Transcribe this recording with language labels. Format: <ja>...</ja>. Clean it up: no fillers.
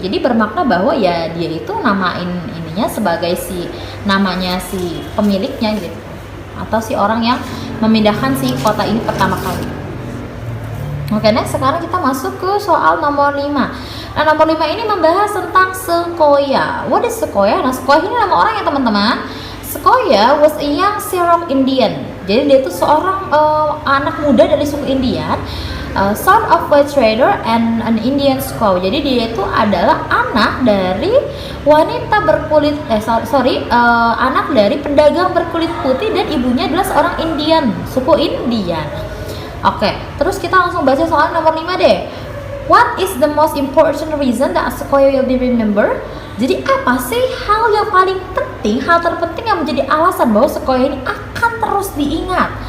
<id>Jadi bermakna bahwa ya dia itu namain ininya sebagai si namanya si pemiliknya gitu, atau si orang yang memindahkan si kota ini pertama kali. Oke, next sekarang kita masuk ke soal nomor 5. Nah, nomor 5 ini membahas tentang Sequoyah.</id> <en>What is Sequoyah?</en> <id>Nah, Sequoyah ini nama orang ya teman-teman.</id> <en>Sequoyah was a young Cherokee Indian.</en> <id>Jadi dia itu seorang anak muda dari suku Indian,</id> <en>son of a trader and an Indian squaw.</en> <id>Jadi dia itu adalah anak dari wanita berkulit anak dari pedagang berkulit putih, dan ibunya adalah seorang Indian, suku Indian. Oke, terus kita langsung baca soal nomor 5 deh.</id> <en>What is the most important reason that Sequoyah will be remembered?</en> <id>Jadi apa sih hal yang paling penting, hal terpenting yang menjadi alasan bahwa Sequoyah ini akan terus diingat?</id>